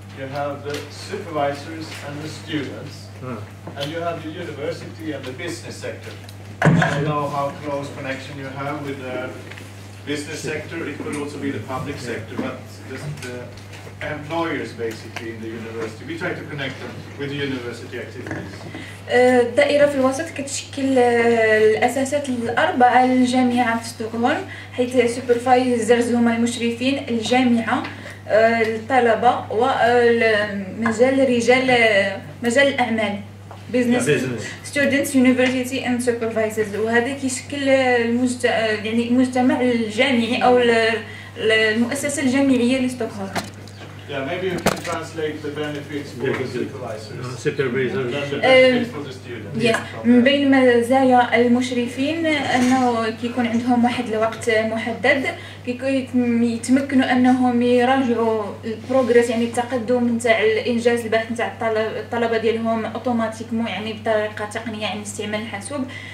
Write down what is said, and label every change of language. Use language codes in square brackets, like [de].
[en] You have the supervisors and the students, and you have the university and the business sector. I don't know how close connection you have with the business sector. It could also be the public sector, but the employers basically in the university. We try to connect them with the university activities. [ar] الدائرة في الوسط كتشكل الأساسات الأربعة لجامعة ستوكهولم، حيث سوبرفايزرز هما المشرفين، الجامعة، الطلبة، ومجال مجال الأعمال [en] business students university and supervisors. [ar] وهذا كيشكل يعني المجتمع الجامعي أو المؤسسة الجامعية لستوكهولم. [en] Yeah, maybe you can translate the benefits for the supervisors. Supervisors. The benefits for the students. Yes. [ar] من بين مزايا المشرفين أنه كيكون عندهم واحد الوقت محدد، يتمكنوا أنهم يراجعوا البروغريس، يعني التقدم نتاع الإنجاز البحث نتاع الطلبة ديالهم اوتوماتيكمون، يعني بطريقة تقنية، يعني استعمال الحاسوب.